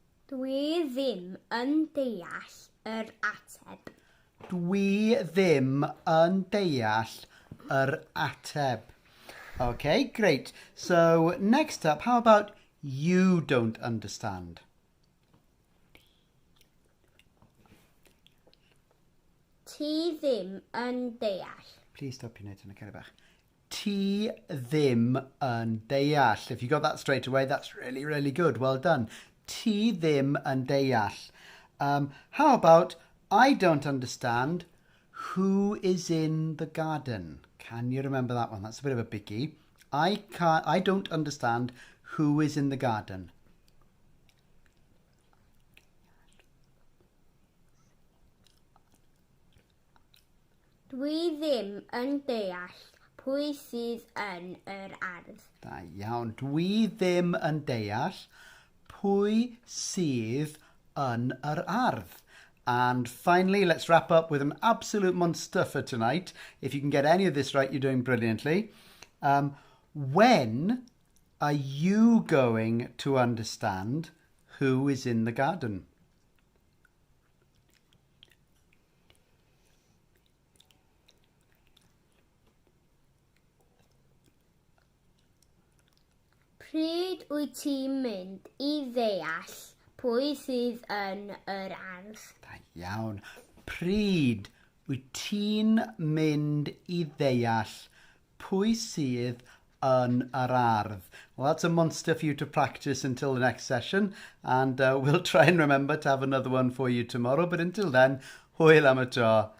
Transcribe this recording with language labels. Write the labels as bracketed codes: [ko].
[cy] Dwi ddim yn deall yr ateb. Dwi ddim yn deall yr ateb. [en] Okay, great. So next up, how about you don't understand? [cy] Ti ddim yn deall. [en] Please stop your note on a kind of bach. [cy] Ti ddim yn deall. [en] If you got that straight away, that's really, really good. Well done. [cy] Ti ddim yn deall. [en] How about I don't understand who is in the garden? Can you remember that one? That's a bit of a biggie. I don't understand who is in the garden. [cy] Dwi ddim yn deall pwy sydd yn yr ardd. Da iawn. Dwi ddim yn deall pwy sydd yn yr ardd. [en] And finally, let's wrap up with an absolute monster for tonight. If you can get any of this right, you're doing brilliantly. When are you going to understand who is in the garden? [cy] Pryd wyt ti'n mynd I ddeall pwy sydd yn yr ardd? Da iawn. Pryd wyt ti'n mynd I ddeall pwy sydd yn yr ardd? [en] Well, that's a monster for you to practice until the next session, and we'll try and remember to have another one for you tomorrow. But until then, [cy] hwyl am y tro.